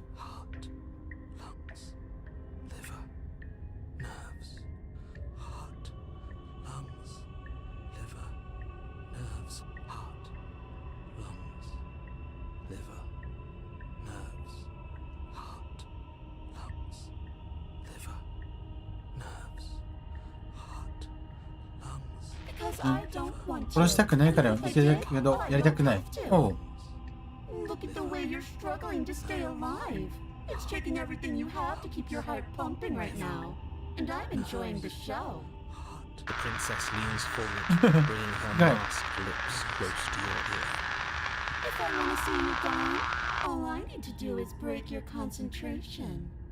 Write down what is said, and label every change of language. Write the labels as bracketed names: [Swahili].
[English] Heart, lungs, liver, nerves, heart, lungs, liver, nerves, heart, lungs, liver, nerves, heart, lungs, liver, nerves, heart, lungs. Because because I don't want [Japanese] 殺したくないからできるけどやりたくない。おう。 [English] Look at the way you're struggling to stay alive. It's taking everything you have to keep your heart pumping right now. And I'm enjoying the show. The princess leans forward, bringing her masked lips close to your ear. If I want to see you gone, all I need to do is break your concentration.